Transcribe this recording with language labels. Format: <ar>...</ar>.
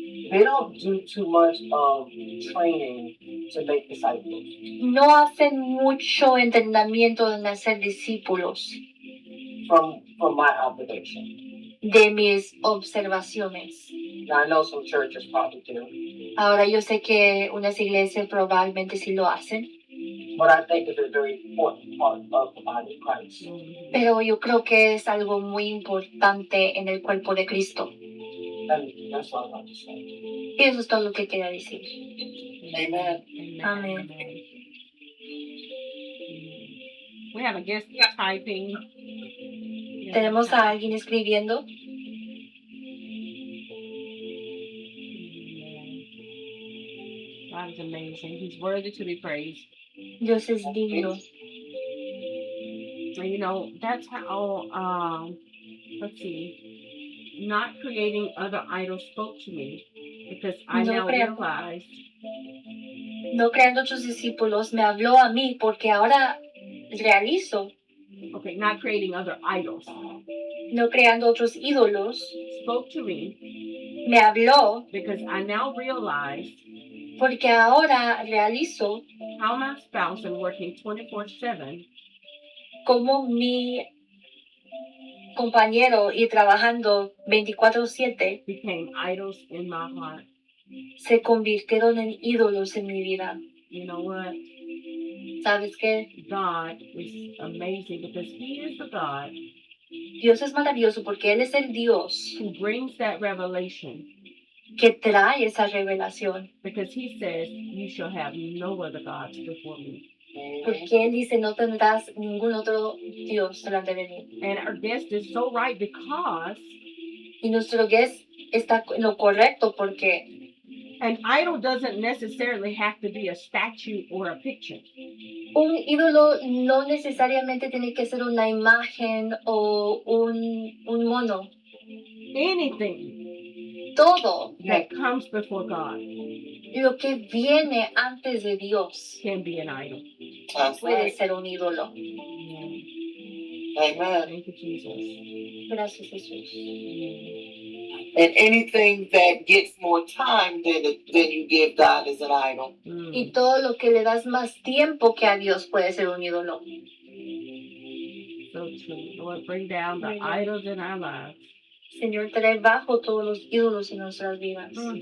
<en>they don't do too much training to make disciples.</en> <es>no hacen mucho entrenamiento en hacer discípulos.</es> <en>from my observation.</en> <es>de mis observaciones.</es> <en>Now I know some churches probably do,</en> <es>Ahora yo sé que unas iglesias probablemente sí lo hacen,</es> <en>but I think it's a very important part of the body of Christ.</en> <es>pero yo creo que es algo muy importante en el cuerpo de Cristo.</es> <en>And that's what I want to say.</en> <es>Y eso es todo lo que quería decir.</es> <en>Amen.</en> <es>Amén.</es> <en>We have a guest typing.</en> <es>Tenemos a alguien escribiendo.</es> <en>God is amazing. He's worthy to be praised.</en> <es>Dios es digno.</es> <en>And, you know, that's how, let's see, not creating other idols spoke to me because I</en> <es>No</es> <en>now</en> <es>creando.</es> <en>realize</en> <es>No creando otros discípulos me habló a mí porque ahora realizo,</es> <en>okay, not creating other idols</en> <es>no creando otros ídolos,</es> <en>spoke to me</en> <es>me habló</es> <en>because I now realize</en> <es>porque ahora realizo</es> <en>how my spouse and working 24/7</en> <es>como mi compañero y trabajando 24/7</es> <en>became idols in my heart.</en> <es>se convirtieron en ídolos en mi vida.</es> <en>You know what?</en> <es>¿Sabes qué?</es> <en>God is amazing because He is the God</en> <es>Dios es maravilloso porque Él es el Dios</es> <en>who brings that revelation</en> <es>que trae esa revelación.</es> <en>because He says, "You shall have no other gods before me."</en> <es>Porque Él dice, no tendrás ningún otro Dios delante de mí.</es> <en>And our guest is so right because</en> <es>Y nuestro guest está en lo correcto porque</es> <en>an idol doesn't necessarily have to be a statue or a picture.</en> <es>un ídolo no necesariamente tiene que ser una imagen o un mono.</es> <en>Anything</en> <es>Todo</es> <en>that comes before God</en> <es>lo que viene antes de Dios</es> <en>can be an idol. That's</en> <es>puede</es> <en>right.</en> <es>ser un ídolo.</es> <en>Amen. Thank you, Jesus.</en> <es>Gracias, Jesús.</es> <en>And anything that gets more time than you give God is an idol.</en> <es>Y todo lo que le das más tiempo que a Dios puede ser un ídolo.</es> <en>So true. Lord, bring down the idols in our lives.</en> <es>Señor, trae bajo todos los ídolos en nuestras vidas.</es>